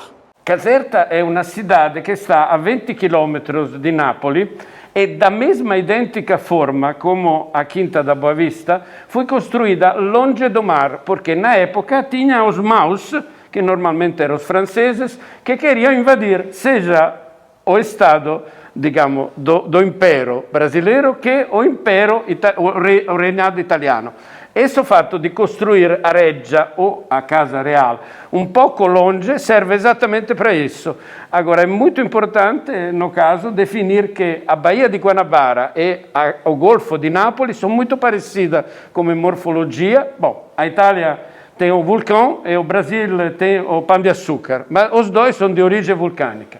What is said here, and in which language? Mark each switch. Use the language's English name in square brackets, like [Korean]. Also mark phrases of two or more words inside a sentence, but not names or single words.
[Portuguese] Caserta é uma cidade que está a 20 quilômetros de Nápoles e da mesma idêntica forma como a Quinta da Boa Vista, foi construída longe do mar, porque na época tinha os maus, que normalmente eram os franceses, que queriam invadir, seja o Estado, digamos, do Impero brasileiro que o reinado italiano. [Italian] Esse fatto di costruire a Reggia o a Casa Real un poco longe serve esattamente [Portuguese] para isso. Agora, é muito importante, no caso, definir que a Baía de Guanabara e o Golfo de Nápoles são muito parecidas como morfologia. Bom, a Itália tem o vulcão e o Brasil tem o pão de açúcar, mas os dois são de origem vulcânica.